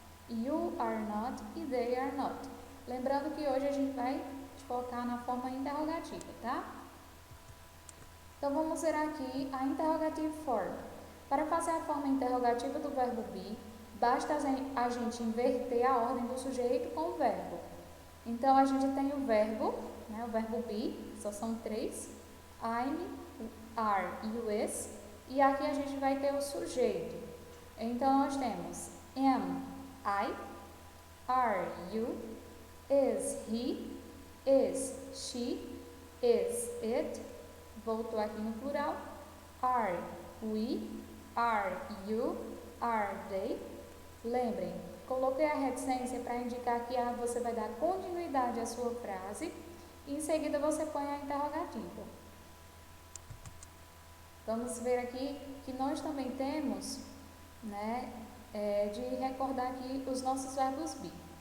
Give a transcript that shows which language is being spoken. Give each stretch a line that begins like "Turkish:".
English: You are not e they are not.
Portuguese: Lembrando que hoje a gente vai focar na forma interrogativa, tá? Então vamos ver aqui a interrogative form. Para fazer a forma interrogativa do verbo be, basta a gente inverter a ordem do sujeito com o verbo. Então, a gente tem o verbo, né, o verbo be, só são três, I'm, are e o is, e aqui a gente vai ter o sujeito. Então, nós temos
English: am, I, are you, is he, is she, is it,
Portuguese: voltou aqui no plural,
English: are we, are you, are they.
Portuguese: Lembrem, coloquei a reticência para indicar que você vai dar continuidade à sua frase e em seguida você põe a interrogativa. Vamos ver aqui que nós também temos, né, de recordar aqui os nossos verbos be.